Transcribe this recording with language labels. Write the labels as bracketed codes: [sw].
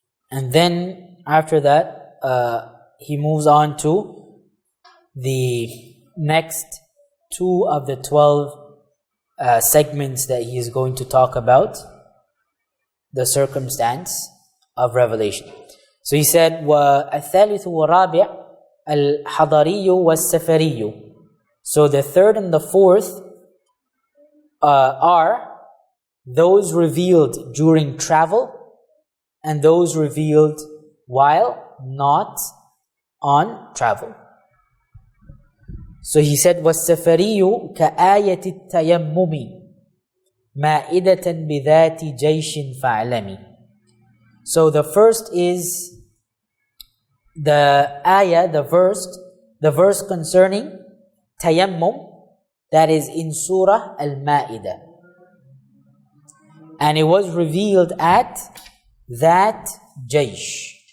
[en] And then after that, he moves on to the next 2 of the 12 segments that he is going to talk about the circumstance of revelation. So he said, [ar] وَالثالث وَرَابِعُ الْحَضَرِيُّ وَالسَّفَرِيُّ. [en] So the third and the fourth are those revealed during travel and those revealed while not on travel. So he said, [ar] وَالسَّفَرِيُّ كَآيَةِ التَّيَمُّمِ مَائِدَةً بِذَاتِ جَيْشٍ فَاعْلَمِ. [en] So the first is the ayah, the verse concerning tayammum, that is in Surah Al-Ma'idah. And it was revealed at that Jaysh.